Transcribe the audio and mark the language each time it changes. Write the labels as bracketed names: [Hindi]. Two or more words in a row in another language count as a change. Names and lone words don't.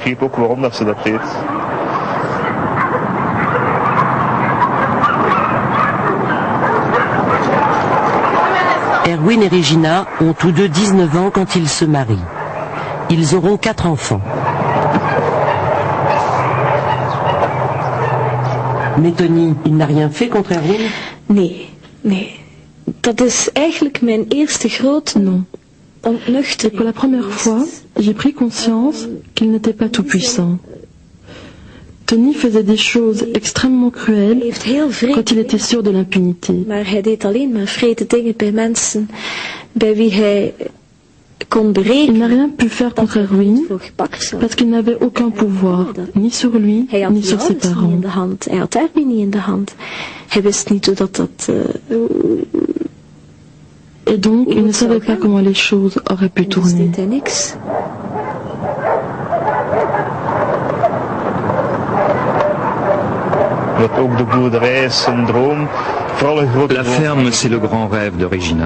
[French] Erwin et Regina ont tous deux 19 ans quand ils se marient. Ils auront 4 enfants. Mais Tony, il n'a rien fait contre Erwin? [Dutch] Nee. Dat is eigenlijk mijn eerste grote ontnuchtering. [French] Et pour la première fois, j'ai pris conscience qu'il n'était pas tout puissant. Tony faisait des choses extrêmement cruelles quand il était sûr de l'impunité. [Dutch] Maar hij deed alleen maar vrede dingen bij mensen bij wie hij kon berekenen. [French] Il n'a rien pu faire contre Erwin parce qu'il n'avait aucun pouvoir, ni sur lui, ni sur ses parents. [Dutch] Hij had Erwin niet in de hand. Hij wist niet hoe dat [French] Et donc, il ne savait pas comment les choses auraient pu tourner. La ferme, c'est le grand rêve de Regina.